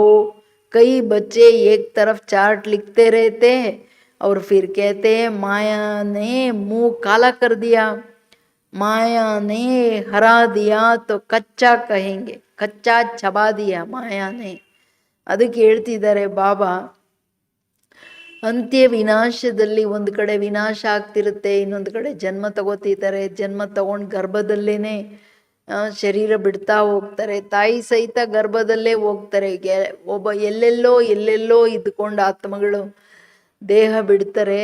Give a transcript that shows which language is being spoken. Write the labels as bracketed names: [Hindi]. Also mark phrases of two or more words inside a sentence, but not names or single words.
[Hindi] कई बच्चे एक तरफ चार्ट लिखते रहते हैं और फिर कहते हैं माया ने मुंह काला कर दिया, माया ने हरा दिया, तो कच्चा कहेंगे, कच्चा चबा दिया माया ने. [Kannada] ಅದಕ್ಕೆ ಹೇಳ್ತಿದ್ದಾರೆ ಬಾಬಾ, ಅಂತ್ಯ ವಿನಾಶದಲ್ಲಿ ಒಂದು ಕಡೆ ವಿನಾಶ ಆಗ್ತಿರುತ್ತೆ, ಇನ್ನೊಂದು ಕಡೆ ಜನ್ಮ ತಗೋತಿದ್ದಾರೆ. ಜನ್ಮ ತಗೊಂಡು ಗರ್ಭದಲ್ಲೇನೆ ಶರೀರ ಬಿಡ್ತಾ ಹೋಗ್ತಾರೆ. ತಾಯಿ ಸಹಿತ ಗರ್ಭದಲ್ಲೇ ಹೋಗ್ತಾರೆ. ಒಬ್ಬ ಎಲ್ಲೆಲ್ಲೋ ಇದ್ದುಕೊಂಡು ಆತ್ಮಗಳು ದೇಹ ಬಿಡ್ತಾರೆ.